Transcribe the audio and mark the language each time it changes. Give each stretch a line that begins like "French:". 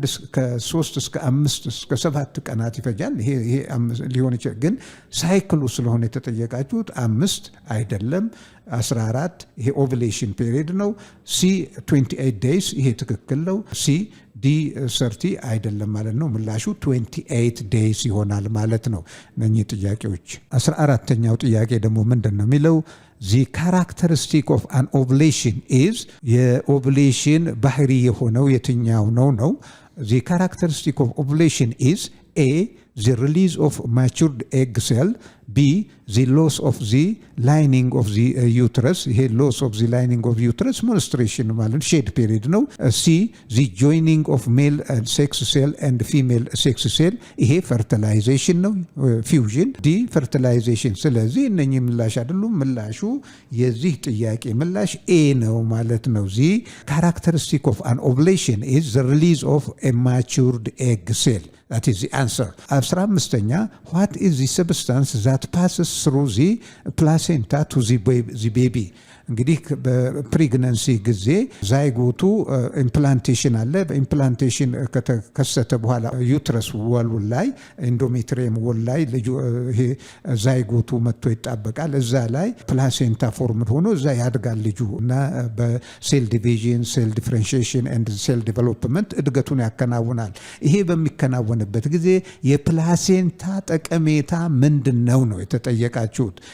Amharic: ከ3 እስከ 5 እስከ 7 ቀናት ይፈጃል። ይሄ ሊሆን ይችላል። ግን ሳይክሉ ስለሆነ የተጠየቃችሁት 5 አይደለም 14፣ ይሄ ኦቭሌሽን ፔሪድ ነው። ሲ 28 ዴይስ፣ ይሄ ትክክል ነው። ሲ ዲ 30 አይደለም ማለት ነው። ምላሹ 28 ዴይስ ይሆናል ማለት ነው። እነኚህ ጥያቄዎች 14ኛው ጥያቄ ደግሞ ምንድን ነው የሚለው
English: ዚ ካራክተሪስቲክ ኦፍ አን ኦቭሌሽን ኢዝ፣
Amharic: የኦቭሌሽን ባህሪ የሆነው የትኛው ነው?
English: ዚ ካራክተሪስቲክ ኦፍ ኦቭሌሽን ኢዝ ኤ the release of matured egg cell, B the loss of the lining of the uterus, ይሄ loss of the lining of uterus menstruation ማለት ሼድ ፔሪድ ነው። C the joining of male sex cell and female sex cell፣ ይሄ fertilization ነው fusion። D fertilization።
Amharic: ስለዚህ እነኚህ ምላሽ አይደሉም። ምላሹ የዚህ ጥያቄ ምላሽ A ነው ማለት ነው።
English: the characteristic of an ovulation is the release of a matured egg cell. That is the answer. 15ኛ what is the substance that passes through the placenta to the baby?
Amharic: እንግዲህ በፕሬግናንሲ ጊዜ ዛይጎቱ ኢምፕላንቴሽን አለ። ኢምፕላንቴሽን ከተከሰተ በኋላ ዩትረስ ወል ላይ ኢንዶሜትሪየም ወል ላይ ልጁ ይሄ ዛይጎቱ መጥቶ ይጣበቃል። እዛ ላይ ፕላሴንታ ፎርምድ ሆኖ እዛ ያድጋል ልጁ እና በሴል ዲቪዥን፣ ሴል ዲፍረንሺዬሽን ኤንድ ሴል ዲቨሎፕመንት እድገቱን ያከናውናል። ይሄ በሚከናወንበት ጊዜ የፕላሴንታ ጠቀሜታ ምንድን ነው የተጠየቃችሁት?